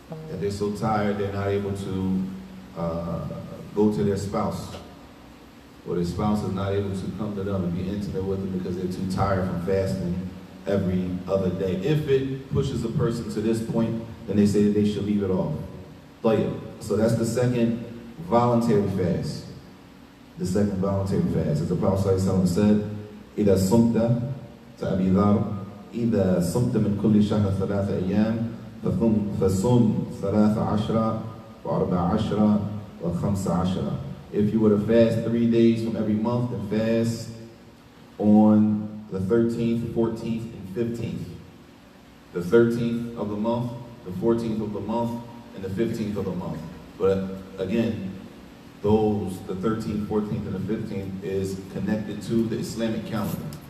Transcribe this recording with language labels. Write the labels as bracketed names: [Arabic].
[English] That they're so tired they're not able to go to their spouse. Or their spouse is not able to come to them and be intimate with them because they're too tired from fasting every other day. If it pushes a person to this point, then they say that they should leave it off. So that's the second voluntary fast. [Arabic] The second voluntary fast. [English] As the Prophet ﷺ said, [Arabic] إِذَا صُمْتَ تَأَبِي ذَرْ إِذَا صُمْتَ مِنْ كُلِّ شَهْرٍ ثَلَاثَ أَيَّامٍ فَصُمْ 13 و14 و15. [English] If you were to fast 3 days from every month, then fast on the 13th, 14th, and 15th. The 13th of the month, the 14th of the month, and the 15th of the month. But again, the 13th, 14th, and the 15th is connected to the Islamic calendar.